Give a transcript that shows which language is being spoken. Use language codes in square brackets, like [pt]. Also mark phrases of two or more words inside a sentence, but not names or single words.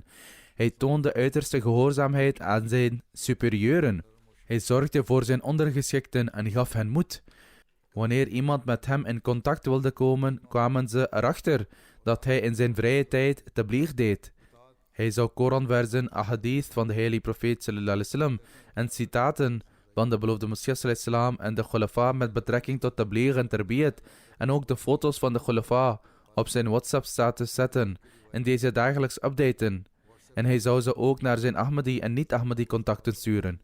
[nl] Hij toonde uiterste gehoorzaamheid aan zijn superieuren. Hij zorgde voor zijn ondergeschikten en gaf hen moed. Wanneer iemand met hem in contact wilde komen, kwamen ze erachter dat hij in zijn vrije tijd tabligh deed. Hij zou Koranversen, ahadith van de heilige profeet [ar] صلى الله عليه وسلم [nl] en citaten van de beloofde Messias [ar] صلى الله عليه وسلم [nl] en de khulafa met betrekking tot tabligh en tarbiyat en ook de foto's van de khulafa op zijn WhatsApp-status zetten en deze dagelijks updaten. En hij zou ze ook naar zijn Ahmadi en niet-Ahmadi contacten sturen.